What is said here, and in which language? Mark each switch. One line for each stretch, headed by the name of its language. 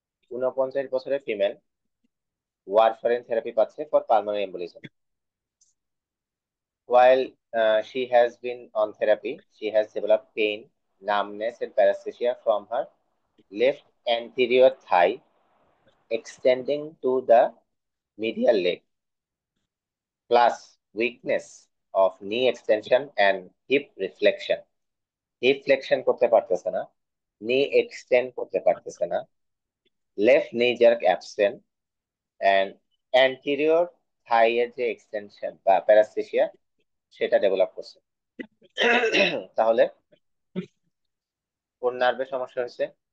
Bangla: 49 বছরের female warfarin therapy পাচ্ছে for pulmonary embolism.
English: While she has been on therapy, she has developed pain, numbness, and paresthesia from her left anterior thigh extending to the medial leg, plus weakness of knee extension and hip reflection।
Bangla: Heap flexion করতে পারতেছে না, নি extend করতে পারতেছে না, left নি jerk absent, and anterior থাই এর যে এক্সটেনশন বা প্যারাস্থেসিয়া সেটা ডেভেলপ করছে। তাহলে কোন নার্ভের সমস্যা হয়েছে?